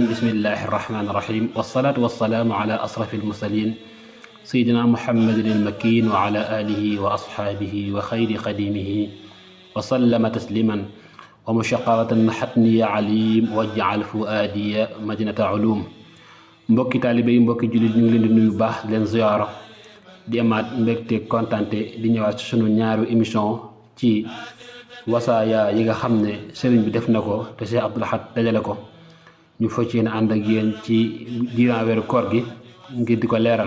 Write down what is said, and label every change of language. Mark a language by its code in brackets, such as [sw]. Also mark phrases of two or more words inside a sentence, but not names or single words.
[ar] بسم الله الرحمن الرحيم، والصلاة والسلام على أشرف المرسلين سيدنا محمد المكين وعلى آله وأصحابه وخير خديمه وسلم تسليما ومشقرة حتني عليم واجعل فؤادي مدينة علوم. [wo] mbokki taalibe yi, mbokki jullit, ñu ngi leen di nuyu baax leen ziyaara di amaat mbégte kontante di ñëwaat ci sunu ñaaru émission ci wasaaya yi nga xam ne sëriñ bi def na ko te Cheikh Abdou Lahad dajale ko ñu fas yéene ànd ak yéen ci diiran weeru koor gi ngir di ko leeral.